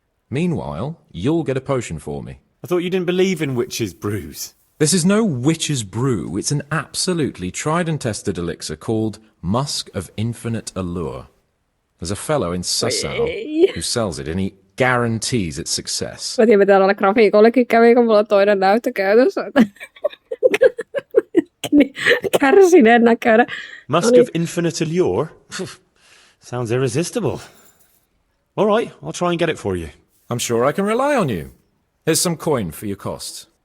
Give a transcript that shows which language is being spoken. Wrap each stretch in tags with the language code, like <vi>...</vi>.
<en>Meanwhile, you'll get a potion for me. I thought you didn't believe in witches' brews. This is no witch's brew. It's an absolutely tried and tested elixir called Musk of Infinite Allure. There's a fellow in Sasau who sells it and he guarantees its success.</en> <fi>Mä tiedän, mitä täällä grafiikollekin kävi, kun mulla on toinen näyttö käytössä. Kärsineen näköinen.</fi> <en>Musk of Infinite Allure? Sounds irresistible. All right, I'll try and get it for you. I'm sure I can rely on you. Here's some coin for your cost.</en>